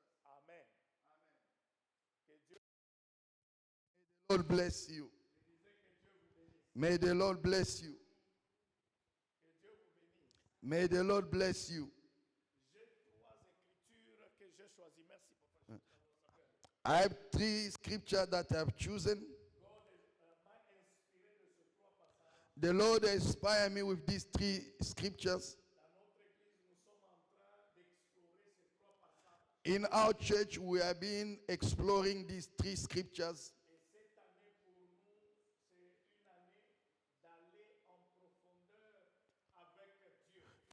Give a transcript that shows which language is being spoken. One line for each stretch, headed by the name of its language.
English: Amen. Amen.
French: Que Dieu,
English: May the Lord bless you.
French: je disais que Dieu vous bénisse.
English: May the Lord bless you.
French: Que Dieu vous bénisse.
English: May the Lord bless you.
French: J'ai trois écritures que j'ai choisies. Merci, Papa.
English: I have three scriptures that I have chosen.
French: God m'a inspiré de ces trois passages.
English: The Lord inspired me with these three scriptures.
French: Dans notre église, nous sommes en train d'explorer ces trois passages.
English: In our church, we have been exploring these three scriptures.
French: Et cette année, pour nous, c'est une année d'aller en profondeur avec Dieu.